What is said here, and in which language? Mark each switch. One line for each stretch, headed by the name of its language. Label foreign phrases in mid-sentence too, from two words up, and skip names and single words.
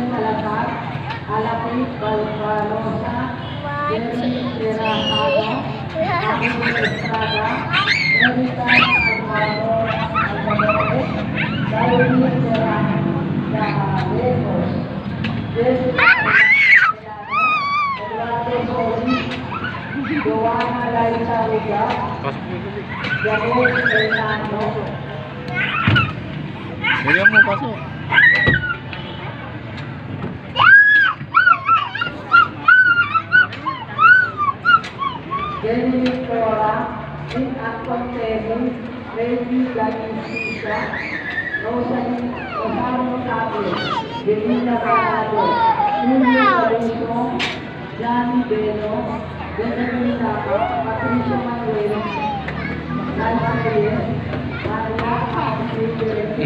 Filipino: Salazar, Alapit Valvarosa, Jerry Serrano, Manuel Estrada, Erika Alvaro Alvarez, David Serrano, Caballeros, Jessica Eduardo Solis, Joana Laisa Vega, Javier Fernando. Bigyan mo pasok. Jenny Victoria, Nick Anton Tenny, Lady Lanisisa, Rosario Tabe, Delina Parado, Julio Caruso, Gianni Beno, Benjamin Napa, Patricia Manuel, Nalma Reyes, Maria Amsi,